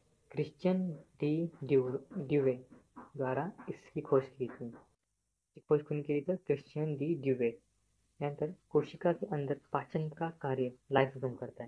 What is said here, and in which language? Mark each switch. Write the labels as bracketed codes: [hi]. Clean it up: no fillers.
[hi] Christian D ड्यूवे द्वारा इसकी खोज की थी. [mr] खोज कोणी केली तर क्रिश्चियन डी ड्यूवे. [hi] त्यानंतर कोशिका के अंदर पाचन का कार्य लायसोसोम करता है.